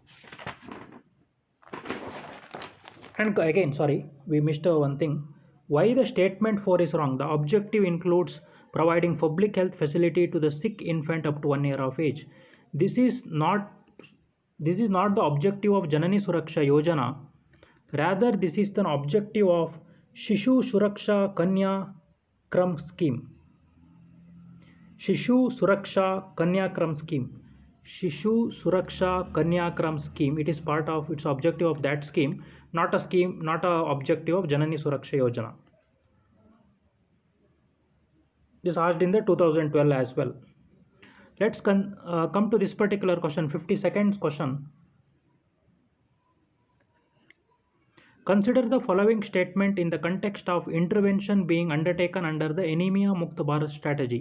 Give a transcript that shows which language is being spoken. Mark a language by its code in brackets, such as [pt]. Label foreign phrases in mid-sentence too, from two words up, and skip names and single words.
[en] And again, sorry, we missed one thing. Why the statement 4 is wrong? The objective includes providing public health facility to the sick infant up to 1 year of age. This is not the objective of Janani Suraksha Yojana. Rather, this is the objective of Shishu Suraksha Kanya Kram scheme. Shishu Suraksha Kanyakram scheme. Shishu Suraksha Kanyakram scheme. It is part of its objective of that scheme, not a objective of Janani Suraksha Yojana. This asked in the 2012 as well. Let's come to this particular question, 52nd question. Consider the following statement in the context of intervention being undertaken under the Anemia Mukt Bharat strategy.